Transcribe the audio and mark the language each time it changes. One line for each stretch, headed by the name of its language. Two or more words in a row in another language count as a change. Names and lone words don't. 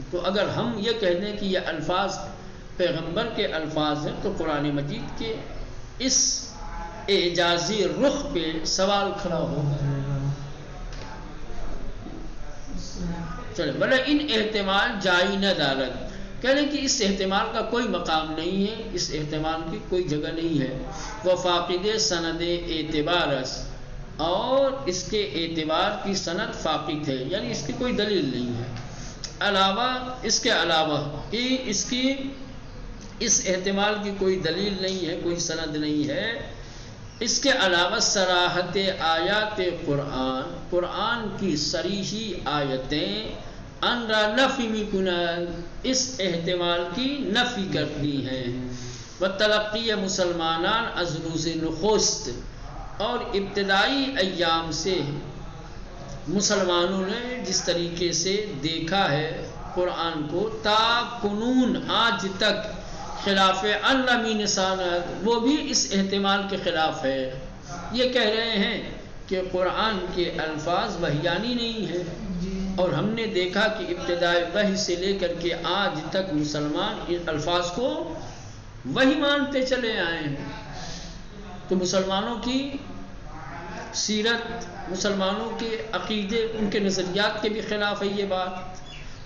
Urdu: تو اگر ہم یہ کہہ دیں کہ یہ الفاظ پیغمبر کے الفاظ ہیں تو قرآن مجید کے اس اعجازی رخ پہ سوال کھڑا ہوگا. چلے بلے
Persian: ان احتمال جائی نہ دارد
Urdu: کہہ لیں کہ اس احتمال کا کوئی مقام نہیں ہے، اس احتمال کی کوئی جگہ نہیں ہے، وہ فاقد سند اعتبار
Persian: است،
Urdu: اور اس کے اعتبار کی سند فاقد ہے، یعنی اس کی کوئی دلیل نہیں ہے، علاوہ اس کے علاوہ کہ اس کی اس احتمال کی کوئی دلیل نہیں ہے، کوئی سند نہیں ہے، اس کے علاوہ
Persian: صراحت آیات قرآن،
Urdu: قرآن کی صریحی آیتیں
Persian: انرا نفی میکنن،
Urdu: اس احتمال کی نفی کرتی ہیں،
Persian: وتلقی مسلمانان از روز نخست،
Urdu: اور ابتدائی ایام سے مسلمانوں نے جس طریقے سے دیکھا ہے قرآن کو
Persian: تا کنون
Urdu: آج تک
Persian: خلاف علمی نسانت،
Urdu: وہ بھی اس احتمال کے خلاف ہے۔ یہ کہہ رہے ہیں کہ قرآن کے الفاظ وحیانی نہیں ہیں، اور ہم نے دیکھا کہ ابتدائی وحی سے لے کر کے آج تک مسلمان ان الفاظ کو وحی مانتے چلے آئے ہیں، تو مسلمانوں کی سیرت، مسلمانوں کے عقیدے، ان کے نظریات کے بھی خلاف ہے یہ بات۔